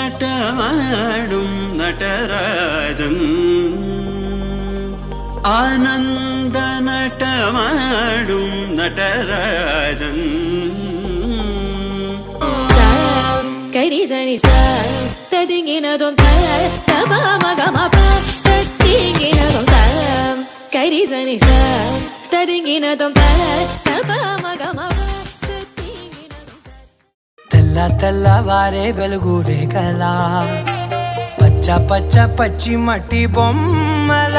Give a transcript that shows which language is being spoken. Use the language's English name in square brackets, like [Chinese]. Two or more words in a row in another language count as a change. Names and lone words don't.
[Malayalam] നടമാടും നടരാജൻ ആനന്ദ നടമാടും നടരാജൻ കൈരിസനി സ തദിങ്ങിനതും തബമഗമപ തദിങ്ങിനതും കൈരിസനി സ തദിങ്ങിനതും തബമഗമപ [Telugu] తెల్ల తెల్లవారే వెలుగు రేఖలా పచ్చ పచ్చ పచ్చి మట్టి బొమ్మలా